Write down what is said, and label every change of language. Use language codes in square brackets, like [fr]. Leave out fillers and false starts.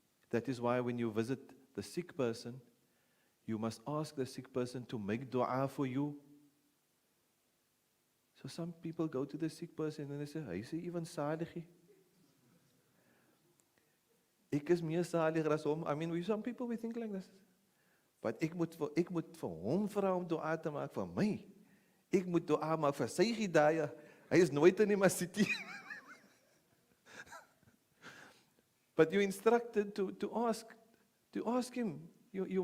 [en] That is why when you visit the sick person, you must ask the sick person to make dua for you. So some people go to the sick person and they say, [af] "Hy sê even salig. Ek is meer saliger as hom." [en] I mean, some people we think like this. But [af] ek moet vir hom vra om dua te maak vir my. Ek moet dua maak vir sy hidayah. Hy is nooit in die masjid. [en] But you're instructed to ask him. You